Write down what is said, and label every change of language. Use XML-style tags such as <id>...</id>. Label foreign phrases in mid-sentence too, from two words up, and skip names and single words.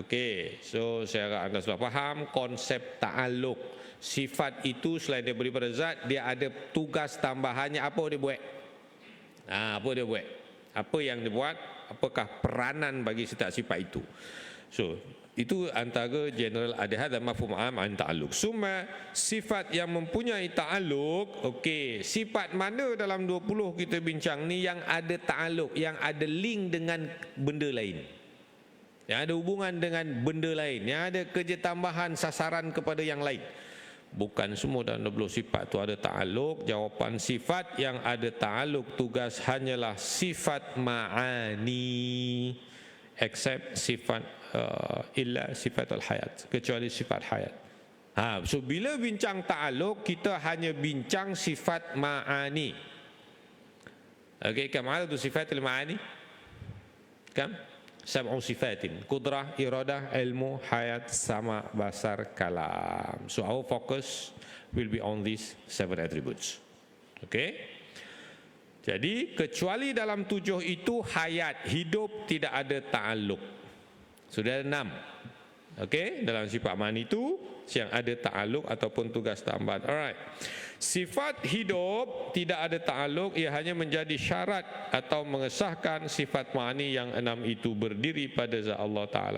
<ms>Okey, so saya harap anda sudah faham konsep ta'aluk. Sifat itu selain dia berdiri pada zat, dia ada tugas tambahannya. Apa dia buat? Apa dia buat? Apa yang dia buat? Apakah peranan bagi setiap sifat itu? So itu antara general ada</ms> <ar>هذا مفهوم عام عن التعلق.</ar> <ms>Summa sifat yang mempunyai ta'alluq, okey, sifat mana dalam 20 kita bincang ni yang ada ta'alluq, yang ada link dengan benda lain, yang ada hubungan dengan benda lain, yang ada kerja tambahan sasaran kepada yang lain? Bukan semua dalam 20 sifat tu ada ta'alluq. Jawapan sifat yang ada ta'alluq tugas hanyalah sifat ma'ani, except sifat</ms> <ar>إلا صفة الحياة,</ar> <ms>kecuali sifat hayat. So bila bincang ta'alluq, kita hanya bincang sifat ma'ani.</ms> <ar>Okay, كم عدد صفات المعاني? كم؟ 7 صفات.</ar> <ms>Kudrah, iradah, ilmu, hayat, sama, basar, kalam.</ms> <en>So our focus will be on these 7 attributes. Okay?</en> <ms>Jadi kecuali dalam 7 itu hayat, hidup, tidak ada ta'alluq. Sudah ada 6. Okey, dalam sifat ma'ani itu yang ada ta'alluq ataupun tugas tambahan. Alright. Sifat hidup tidak ada ta'alluq, ia hanya menjadi syarat atau mengesahkan sifat ma'ani yang 6 itu berdiri pada zat Allah Ta'ala.</ms>